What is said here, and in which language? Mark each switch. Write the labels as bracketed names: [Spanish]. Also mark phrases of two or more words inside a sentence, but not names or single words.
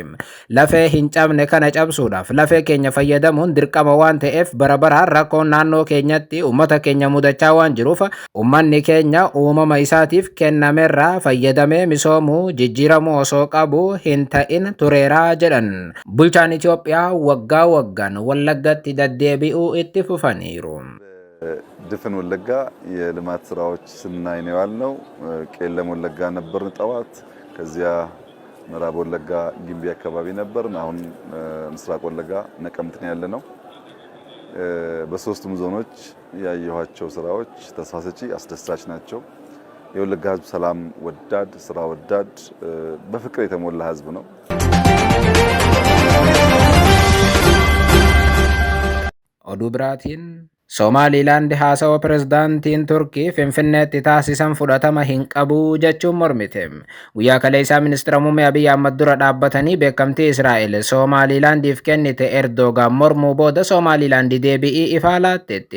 [Oromo] Lafee hin cabne kana cabsuudhaaf lafee keenya fayyadamuun dirqama waan ta'eef bara baraan rakkoon naannoo keenyatti uummata keenya mudachaa waan jiruuf uummanni keenya uumama isaatiif kennamerraa fayyadamee misoomuu jijjiiramuu osoo qabu hin ta'in tureeraa jedhan. Bulchaan Itoophiyaa waggaa waggaan Wallaggatti deddeebi'uu itti fufaniiru. [Amharic] ድፍን ወለጋ የልማት ስራዎች ስናይ ነው ያልነው። ቄለም ወለጋ ነበርን ጠዋት፣ ከዚያ ምዕራብ ወለጋ ጊምቢ አካባቢ ነበርን። አሁን ምስራቅ ወለጋ ነቀምት ነው ያለነው። በሶስቱም ዞኖች ያየኋቸው ስራዎች ተስፋ ሰጪ አስደሳች ናቸው። የወለጋ ህዝብ ሰላም ወዳድ፣ ስራ ወዳድ፣ በፍቅር የተሞላ ህዝብ ነው። [Oromo] ኦዱ ብራቲን Somaliland haasawa pirezidaantiin Turkii Finfinneetti taasisan fudhatama hin qabu jechuun mormite. Guyyaa kaleessaa ministeera muummee Abiyyi Ahmad dura dhaabbatanii beekamtii Israa'el Somalilandiif kennite Erdogan mormuu booda Somaliland deebi'ii ifaa laatteetti.